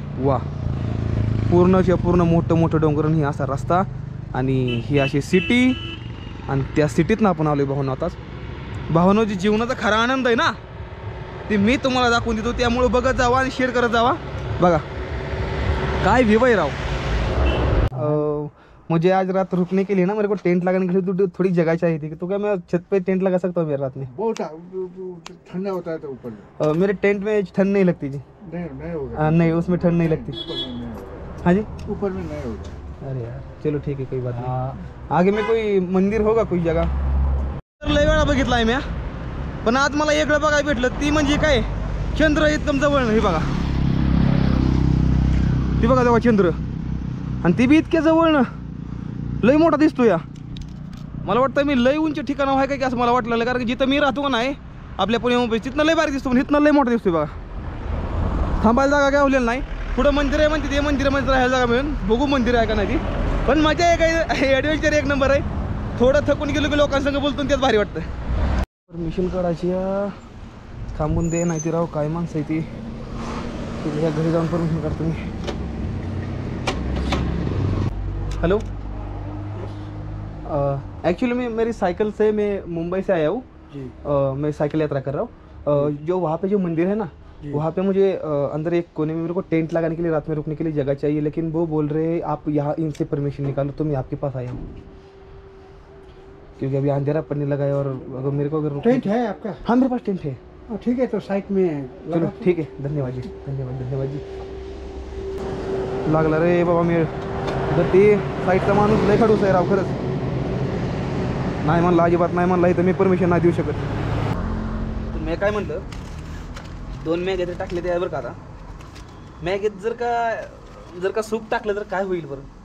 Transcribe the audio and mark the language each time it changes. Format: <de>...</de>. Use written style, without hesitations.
<mr>वा पूर्णच्या पूर्ण मोठं मोठं डोंगर ही असा रस्ता आणि ही अशी सिटी आणि त्या सिटीतनं आपण आलो आहे भावनो. आताच भावनो जी जीवनाचा खरा आनंद आहे ना ते मी तुम्हाला दाखवून देतो. त्यामुळे बघत जावा आणि शेअर करत जावा. बघा काय व्ह्यू आहे राव.</mr> <hi>मुझे आज रात रुकने के लिए ना मेरे को टेंट लगाने के लिए थोड़ी जगह चाहिए थी तो क्या मैं छत पे टेंट लगा सकता हूँ मेरे रात में. बहुत ठंडा होता है तो ऊपर में मेरे टेंट में ठंड नहीं लगती जी. नहीं होगा. नहीं उसमें ठंड नहीं लगती. हाँ जी ऊपर में नहीं होगा. अरे यार चलो ठीक है कोई बात नहीं. आगे में कोई मंदिर होगा कोई जगह.</hi> <mr>लय वेळा बघितला आहे मी पण आज मला वेगळं बघायला भेटलं. ती म्हणजे काय चंद्र एकदम जवळ हे बघा. ती बघा तेव्हा चंद्र आणि ती बी इतक्या जवळ ना लय मोठा दिसतो या. मला वाटतं मी लय उंच ठिकाण आहे काय की असं मला वाटलं कारण की जिथं मी राहतो का नाही आपल्या पुणे मुंबई तिथनं लय बारीक दिसतो पण इथनं लय मोठा दिसतोय बघा. थांबायला जागा काय होलेलं नाही. पुढं मंदिर आहे म्हणते ते मंदिरामध्ये राहायला जागा मिळून बघू मंदिर आहे का नाही ती. पण मजा आहे काय ॲडव्हेंचर एक नंबर आहे. थोडं थकून गेलो की लोकांसंग बोलतो त्यात भारी वाटतं. परमिशन काढायची थांबून दे नाही ती राव काय माणसं आहे ती घरी जाऊन परमिशन काढतो मी.</mr> <hi>हेलो एक्चुअली मेरी साइकिल से मैं मुंबई से आया हूँ. मैं साइकिल यात्रा कर रहा हूँ. जो वहाँ पे जो मंदिर है ना वहाँ पे मुझे अंदर एक कोने में मेरे को टेंट लगाने के लिए रात में रुकने के लिए जगह चाहिए लेकिन वो बोल रहे हैं आप यहाँ इनसे परमिशन निकालो तो मैं आपके पास आया हूँ क्योंकि अभी अंधेरा पड़ने लगा है और अगर मेरे को अगर टेंट है आपका? हाँ मेरे पास टेंट है. ठीक है तो साइड में चलो ठीक है धन्यवाद जी धन्यवाद जी.</hi> <mr>लागला रे बाबा मी तर ते साईडचा माणूस लय खडूस आहे राव खरंच. नाही म्हणलं अजिबात नाही म्हणलं इथं मी परमिशन नाही देऊ शकत. तर मी काय म्हणलं 2 मॅग तरी टाकले ते बरं का. आता मॅगेत जर का सूप टाकलं तर काय होईल बरं.</mr>